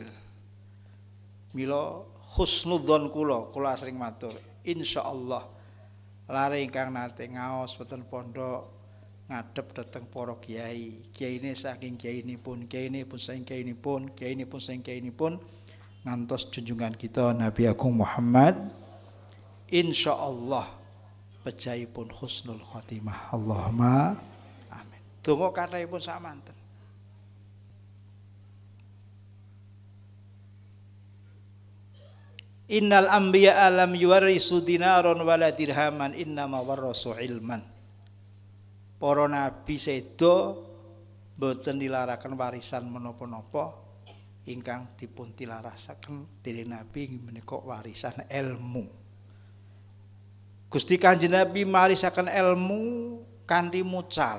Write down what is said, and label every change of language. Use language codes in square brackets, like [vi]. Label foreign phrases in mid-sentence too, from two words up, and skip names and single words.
[jv] Mila husnudzon kula asring matur, insyaallah lare ingkang nate ngaos wonten pondok ngadhep dhateng para kiai, kiyaine saking kiyainipun, kiyainipun saking kiyainipun, kiyainipun saking kiyainipun ngantos junjungan kita Nabi Agung Muhammad, insyaallah pejahipun [ar] حسن الخاتمة. اللهم آمين. [jv] Donga kathahipun samanten. [ar] إن الأنبياء لم يورثوا دينارا ولا درهما إنما ورثوا علما. [jv] Para nabi sedo boten nilaraken warisan menapa-napa, ingkang dipun tilarasaken dening nabi menika warisan ilmu. Gusti Kanjeng Nabi marisaken ilmu kanthi mucal.